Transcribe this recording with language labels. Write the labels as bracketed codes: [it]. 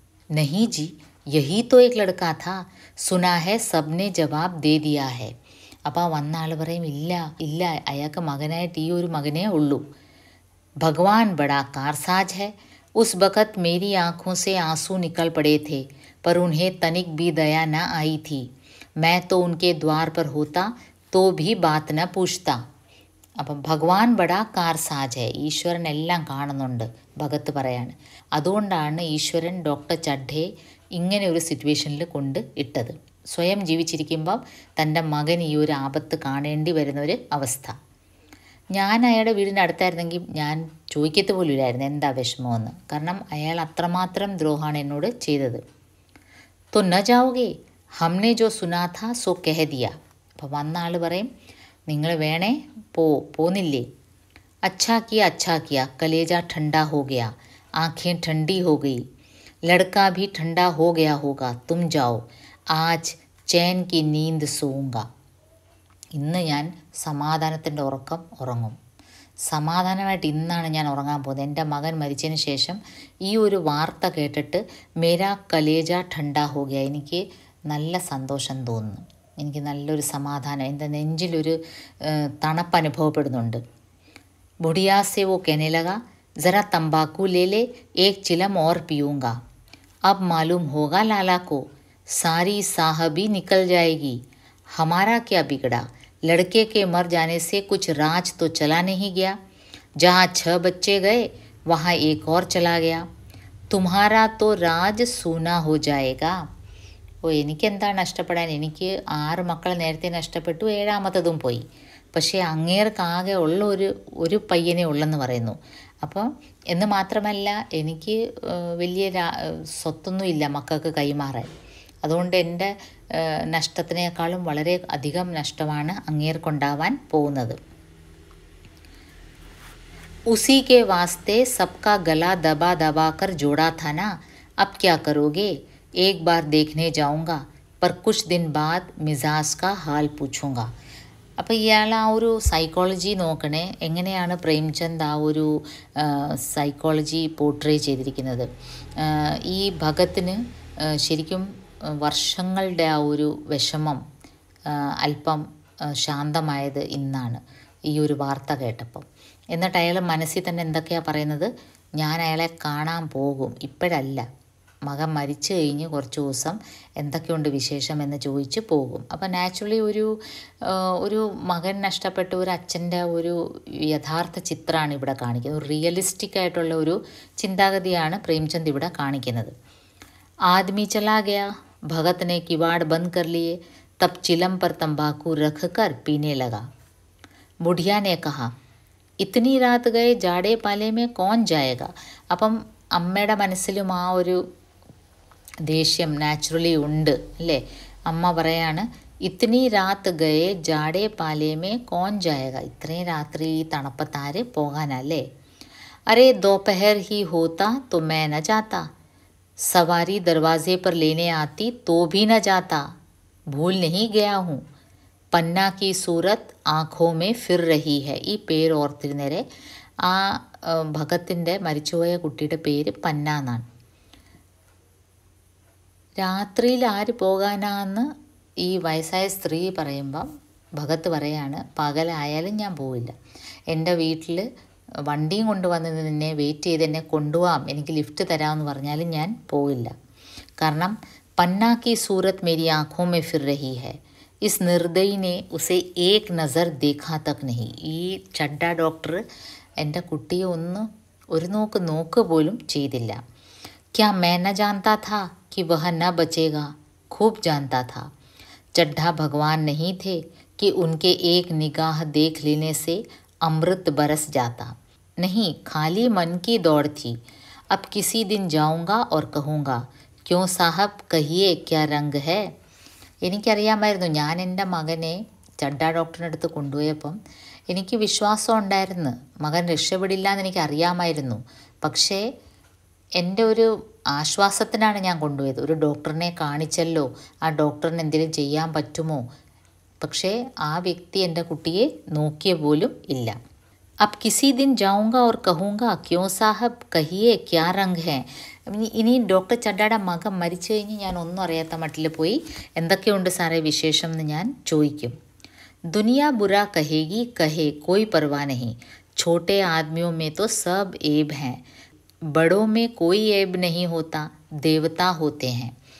[hi] नहीं जी, यही तो एक लड़का था. सुना है सबने जवाब दे दिया है. [ml] അപ്പോൾ വന്ന ആൾ പറയും, ഇല്ല ഇല്ല, അയാൾക്ക് മകനായിട്ട് ഈ ഒരു മകനേ ഉള്ളൂ. [hi] भगवान बड़ा कारसाज है. उस वक़्त मेरी आँखों से आंसू निकल पड़े थे, पर उन्हें तनिक भी दया न आई थी. मैं तो उनके द्वार पर होता तो भी बात न पूछता. [ml] അപ്പം [hi] ഭഗവാൻ ബടാ കാർസാജ് ഹെ, [ml] ഈശ്വരൻ എല്ലാം കാണുന്നുണ്ട് ഭഗത്ത് പറയാണ്. അതുകൊണ്ടാണ് ഈശ്വരൻ ഡോക്ടർ ചഡ്ഡയെ ഇങ്ങനെ ഒരു സിറ്റുവേഷനിൽ കൊണ്ട് ഇട്ടത്. സ്വയം ജീവിച്ചിരിക്കുമ്പം തൻ്റെ മകൻ ഈ ഒരു ആപത്ത് കാണേണ്ടി വരുന്ന ഒരു അവസ്ഥ. ഞാൻ അയാളുടെ വീടിൻ്റെ അടുത്തായിരുന്നെങ്കിൽ ഞാൻ ചോദിക്കത്ത് പോലും ഇല്ലായിരുന്നു എന്താ വിഷമമെന്ന്. കാരണം അയാൾ അത്രമാത്രം ദ്രോഹമാണ് എന്നോട് ചെയ്തത്. [hi] तो न जाओगे, हमने जो सुना था सो कह दिया. [ml] അപ്പോൾ വന്ന ആൾ പറയും, നിങ്ങൾ വേണേ പോന്നില്ലേ. [hi] अच्छा किया, कलेजा ठंडा हो गया, आँखें ठंडी हो गई. लड़का भी ठंडा हो गया होगा. तुम जाओ, आज चैन की नींद सोऊंगा. [ml] ഇന്ന് ഞാൻ സമാധാനത്തിൻ്റെ ഉറക്കം ഉറങ്ങും. സമാധാനമായിട്ട് ഇന്നാണ് ഞാൻ ഉറങ്ങാൻ പോകുന്നത്. എൻ്റെ മകൻ മരിച്ചതിന് ശേഷം ഈ ഒരു വാർത്ത കേട്ടിട്ട് [hi] മേരാ കലേജ ഠണ്ടാ ഹോ ഗയ. [ml] എനിക്ക് നല്ല സന്തോഷം തോന്നുന്നു. എനിക്ക് നല്ലൊരു സമാധാനം, എൻ്റെ നെഞ്ചിലൊരു തണുപ്പ് അനുഭവപ്പെടുന്നുണ്ട്. [hi] बुढ़िया से वो कहने लगा, ज़रा तंबाकू ले ले, एक चिलम और पीऊँगा. अब मालूम होगा लाला को, सारी साहबी निकल जाएगी. हमारा क्या बिगड़ा, लड़के के मर जाने से कुछ राज तो चला नहीं गया. जहाँ 6 बच्चे गए वहाँ एक और चला गया. तुम्हारा तो राज सूना हो जाएगा. [ml] ഓ, എനിക്കെന്താ നഷ്ടപ്പെടാൻ? എനിക്ക് 6 മക്കൾ നേരത്തെ നഷ്ടപ്പെട്ടു, 7ാമത്തതും പോയി. പക്ഷേ അങ്ങേർക്കാകെ ഉള്ള ഒരു പയ്യനെ ഉള്ളെന്ന് പറയുന്നു. അപ്പം എന്ന് മാത്രമല്ല, എനിക്ക് വലിയ സ്വത്തൊന്നും ഇല്ല മക്കൾക്ക് കൈമാറാൻ. അതുകൊണ്ട് എൻ്റെ നഷ്ടത്തിനേക്കാളും വളരെ അധികം നഷ്ടമാണ് അങ്ങേർക്കുണ്ടാവാൻ പോകുന്നത്. [hi] ഉസി കെ വാസ്തെ സബ്കാ ഗല ദബാ ദബാ കർ ജോടാ था ना, अब क्या करोगे, एक बार देखने जाऊँगा, पर कुछ दिन बाद मिजाज का हाल पूछूँगा. [ml] അപ്പോൾ ഇയാൾ ആ ഒരു സൈക്കോളജി നോക്കണേ, എങ്ങനെയാണ് പ്രേംചന്ദ് ആ ഒരു സൈക്കോളജി പോർട്രേ ചെയ്തിരിക്കുന്നത്. ഈ ഭഗത്തിന് ശരിക്കും വർഷങ്ങളുടെ ആ ഒരു വിഷമം അല്പം ശാന്തമായത് ഇന്നാണ് ഈ ഒരു വാർത്ത കേട്ടപ്പം. എന്നിട്ട് അയാൾ മനസ്സിൽ തന്നെ എന്തൊക്കെയാണ് പറയുന്നത്, ഞാൻ അയാളെ കാണാൻ പോകും, ഇപ്പോഴല്ല, മകൻ മരിച്ചു കഴിഞ്ഞ് കുറച്ച് ദിവസം എന്തൊക്കെയുണ്ട് വിശേഷം എന്ന് ചോദിച്ച് പോകും. അപ്പോൾ നാച്ചുറലി ഒരു മകൻ നഷ്ടപ്പെട്ട ഒരു അച്ഛൻ്റെ ഒരു യഥാർത്ഥ ചിത്രമാണ് ഇവിടെ കാണിക്കുന്നത്. ഒരു റിയലിസ്റ്റിക് ആയിട്ടുള്ള ഒരു ചിന്താഗതിയാണ് പ്രേംചന്ദ് ഇവിടെ കാണിക്കുന്നത്. [hi] ആദ്മി ചലാ ഗയാ, ഭഗത് ने किवाड़ बंद कर लिए, तब चिलम पर तंबाकू रख कर पीने लगा. बुढ़िया ने कहा, इतनी रात गए जाड़े पाले में कौन जाएगा. [ml] അപ്പം അമ്മയുടെ മനസ്സിലും ആ ഒരു ദേഷ്യം നാച്ചുറലി ഉണ്ട് അല്ലേ. അമ്മ പറയാണ്, [hi] ഇത്തിനി രാത്ത് ഗയേ ജാടേ പാലേമേ കോൺ ജായക, [ml] ഇത്രയും രാത്രി ഈ തണുപ്പത്താര് പോകാനല്ലേ. [hi] അരേ दोपहर ही होता तो मैं न जाता, सवारी दरवाजे पर लेने आती तो भी न जाता, भूल नहीं गया हूँ, पन्ना की सूरत आँखों में फिर रही है. [ml] ഈ പേര് ഓർത്തിരുന്നേരെ, ആ ഭഗത്തിൻ്റെ മരിച്ചുപോയ കുട്ടിയുടെ പേര് പന്ന എന്നാണ്. രാത്രിയിൽ ആര് പോകാനാന്ന് ഈ വയസ്സായ സ്ത്രീ പറയുമ്പം ഭഗത്ത് പറയാണ്, പകലായാലും ഞാൻ പോവില്ല, എൻ്റെ വീട്ടിൽ വണ്ടിയും കൊണ്ടുവന്ന് നിന്നെ വെയിറ്റ് ചെയ്ത് എന്നെ കൊണ്ടുപോകാം, എനിക്ക് ലിഫ്റ്റ് തരാമെന്ന് പറഞ്ഞാലും ഞാൻ പോവില്ല. [hi] കാരണം പന്ന की सूरत मेरी आँखों में फिर रही है, इस निर्दयी ने उसे एक नज़र देखा तक नहीं. [ml] ഈ ചഡ്ഡ ഡോക്ടർ എൻ്റെ കുട്ടിയെ ഒരു നോക്ക് പോലും ചെയ്തില്ല. [hi] क्या मैं न जानता था कि वह न बचेगा, खूब जानता था. चड्ढा भगवान नहीं थे कि उनके एक निगाह देख लेने से अमृत बरस जाता. नहीं, खाली मन की दौड़ थी. अब किसी दिन जाऊंगा और कहूँगा, क्यों साहब कहिए क्या रंग है. [ml] എനിക്കറിയാമായിരുന്നു, ഞാൻ എൻ്റെ മകനെ ചഡ്ഡ ഡോക്ടറിൻ്റെ അടുത്ത് കൊണ്ടുപോയപ്പം എനിക്ക് വിശ്വാസം ഉണ്ടായിരുന്നു, മകൻ രക്ഷപ്പെടില്ല എന്ന് എനിക്ക് അറിയാമായിരുന്നു. പക്ഷേ എൻ്റെ ഒരു ആശ്വാസത്തിനാണ് ഞാൻ കൊണ്ടുപോയത്. ഒരു ഡോക്ടറിനെ കാണിച്ചല്ലോ, ആ ഡോക്ടറിന് എന്തെങ്കിലും ചെയ്യാൻ പറ്റുമോ. പക്ഷേ ആ വ്യക്തി എൻ്റെ കുട്ടിയെ നോക്കിയ പോലും ഇല്ല. [hi] അബ് കിസി ദിൻ ജാऊंगा और कहूँगा क्यों साहब कहिए क्या रंग है. [ml] ഇനി ഡോക്ടർ ചഡ്ഡയുടെ മകൻ മരിച്ചു കഴിഞ്ഞ് ഞാൻ ഒന്നും അറിയാത്ത മട്ടിൽ പോയി എന്തൊക്കെയുണ്ട് സാറേ വിശേഷം എന്ന് ഞാൻ ചോദിക്കും. [hi] दुनिया बुरा कहेगी, कहे कोई परवाह नहीं, छोटे आदमियों में तो सब ऐब हैं, बड़ों में कोई ऐब नहीं होता, देवता होते हैं.